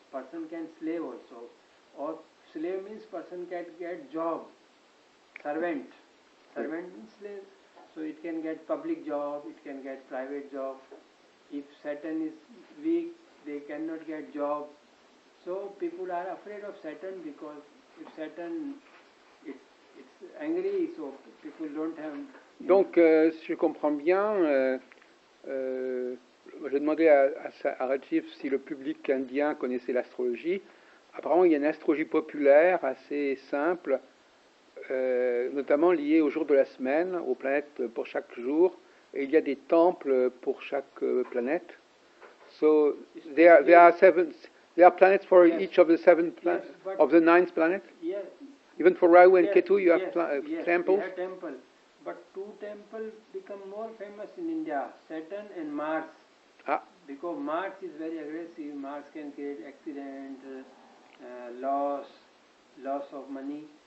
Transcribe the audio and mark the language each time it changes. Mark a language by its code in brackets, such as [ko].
[en] Person can slave also. Or slave means person can get job. Servant. Servant means slave. So it can get public job, it can get private job. If Saturn is weak, they cannot get job. So people are afraid of Saturn because if Saturn it's angry, so people don't have. [fr] Donc, si je comprends bien, j'ai demandé à Rajeev si le public indien connaissait l'astrologie. Apparemment, il y a une astrologie populaire assez simple, notamment liée au jour de la semaine, aux planètes pour chaque jour, et il y a des temples pour chaque planète. [en] So there are planets for each of the of the 9 planets. Yes. Even for Rahu and Ketu, you have Yes, temples. we have temple, but 2 temples become more famous in India: Saturn and Mars. Because Mars is very aggressive. Mars can create accident, loss of money.